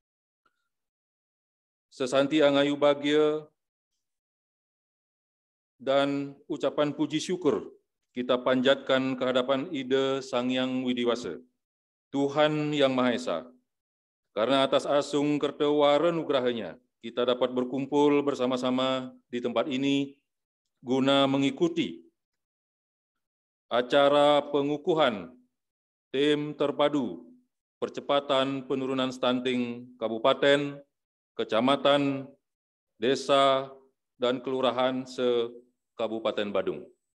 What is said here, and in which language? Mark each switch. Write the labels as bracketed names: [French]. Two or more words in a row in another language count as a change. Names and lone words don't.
[Indonesian] Sesanti angayu bahagia dan ucapan puji syukur kita panjatkan kehadapan Ida Sang Hyang Widiwasa, Tuhan Yang Maha Esa. Karena atas [Balinese] asung kertewara nugrahanya, [Indonesian] kita dapat berkumpul bersama-sama di tempat ini guna mengikuti acara pengukuhan tim terpadu percepatan penurunan stunting Kabupaten, Kecamatan, Desa, dan Kelurahan se-Kabupaten Badung.